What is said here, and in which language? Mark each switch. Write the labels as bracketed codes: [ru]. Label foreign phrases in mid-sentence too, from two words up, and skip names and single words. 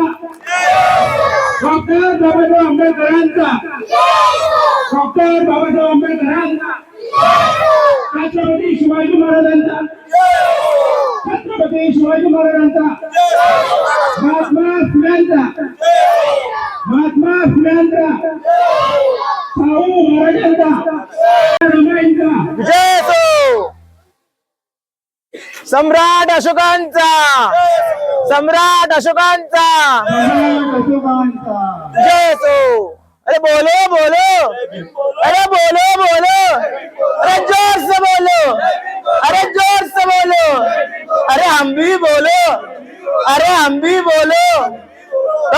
[mr] डॉक्टर बाबासाहेब आंबेडकरांचा, डॉक्टर बाबासाहेब आंबेडकरांचा, छत्रपती शिवाजी महाराजांचा, छत्रपती शिवाजी महाराजांचा, महात्मा फुल्यांचा, महात्मा फुल्यांचा, शाहू महाराजांचा, रमाईंचा, जय हो सम्राट अशोकांचा, सम्राट अशोकांचा जय हो. [hi] अरे बोलो बोलो, अरे बोलो बोलो, अरे जोर से बोलो, अरे जोर से बोलो, अरे हम भी बोलो, अरे हम भी बोलो,